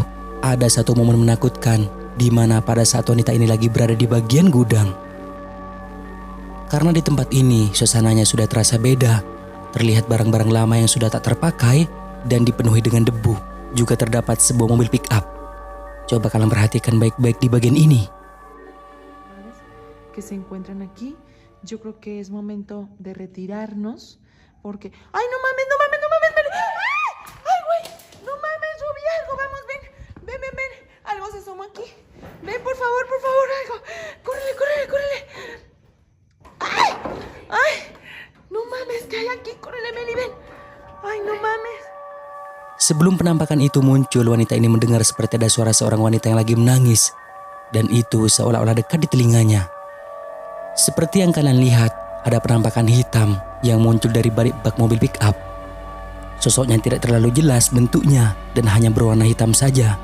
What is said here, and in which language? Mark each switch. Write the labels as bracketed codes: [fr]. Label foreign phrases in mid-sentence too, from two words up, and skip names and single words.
[id] Ada satu momen menakutkan di mana pada saat wanita ini lagi berada di bagian gudang. Karena di tempat ini suasananya sudah terasa beda, terlihat barang-barang lama yang sudah tak terpakai dan dipenuhi dengan debu. Juga terdapat sebuah mobil [en] pick up. [id] Coba kalian perhatikan baik-baik di bagian ini. [es] Que se encuentran aquí, yo creo que es momento de retirarnos porque ay no mames, no mames, no mames, ven. Ay güey, no mames, yo vi algo, vamos, ven, algo se asomó aquí, ven por favor, algo, córrele, ay, no mames, ¿qué hay aquí? Córrele, Meli, ven, ay no mames. [id] Sebelum penampakan itu muncul, wanita ini mendengar seperti ada suara seorang wanita yang lagi menangis, dan itu seolah-olah dekat di telinganya. Seperti yang kalian lihat, ada penampakan hitam yang muncul dari balik bak mobil [en] pick up. [id] Sosoknya tidak terlalu jelas bentuknya dan hanya berwarna hitam saja.